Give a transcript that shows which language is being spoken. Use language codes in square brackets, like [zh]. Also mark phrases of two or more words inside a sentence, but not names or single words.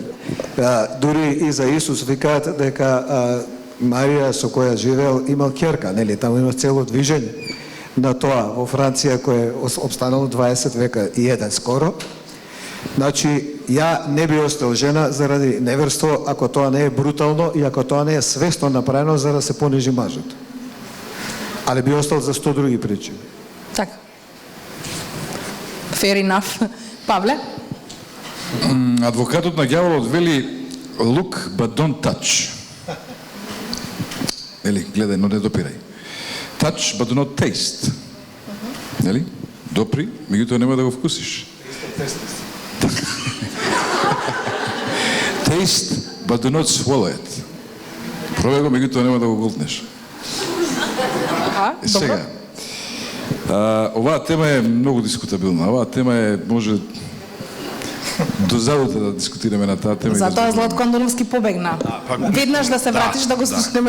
[mk] Дури и за Исус викаат дека Марија со која живеел имал ќерка, нели? Таму има цело движење на тоа во Франција кој е обстанало 20 века и еден скоро. Значи, ја не би остал жена заради неверство ако тоа не е брутално и ако тоа не е свесно направено за да се понижи мажот. [sr] Ali bi ostao za 100 drugi priče. [mk] Така. [en] Fair enough. [mk] Павле? Адвокатот на ѓаволот вели [en] look but don't touch. [mk] Нели, гледај, но не допирај. [en] Touch but do not taste. [mk] Нели? Допри, меѓутоа нема да го вкусиш. [en] Taste but do not swallow it. [mk] Пробај го, меѓутоа нема да го голтнеш. Добро. Сега, оваа тема е многу дискутабилна. Оваа тема е, може до задута да дискутираме на таа тема. Затоа Златко Андоновски побегна. Веднаш да се вратиш да го слушнеме.